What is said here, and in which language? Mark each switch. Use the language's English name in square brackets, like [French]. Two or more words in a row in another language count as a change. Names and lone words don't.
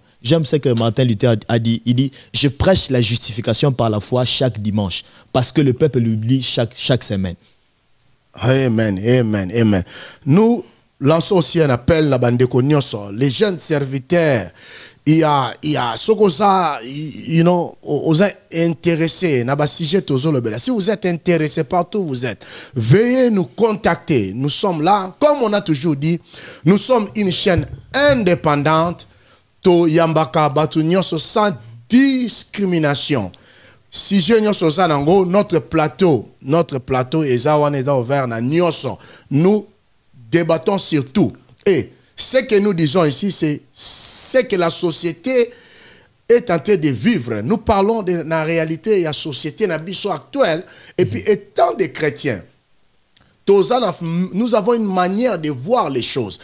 [French] J'aime ce que Martin Luther a dit. Il dit, je prêche la justification par la foi chaque dimanche. Parce que le peuple l'oublie chaque semaine. Amen, amen, amen. Nous lançons aussi un appel à la bande de les jeunes serviteurs. il y a ce que ça, [English] you know, [French] vous êtes intéressé, si vous êtes intéressé partout où vous êtes, veuillez nous contacter. Nous sommes là, comme on a toujours dit, nous sommes une chaîne indépendante, [Lingala] to yambaka batu nyoso [French] sans discrimination. Si je [Lingala] nyoso sanango, [French] notre plateau est ouvert [Lingala] na nyoso. [French] Nous débattons sur tout. Et ce que nous disons ici, c'est ce que la société est en train de vivre. Nous parlons de la réalité de la société actuelle. Et puis, étant des chrétiens, nous avons une manière de voir les choses.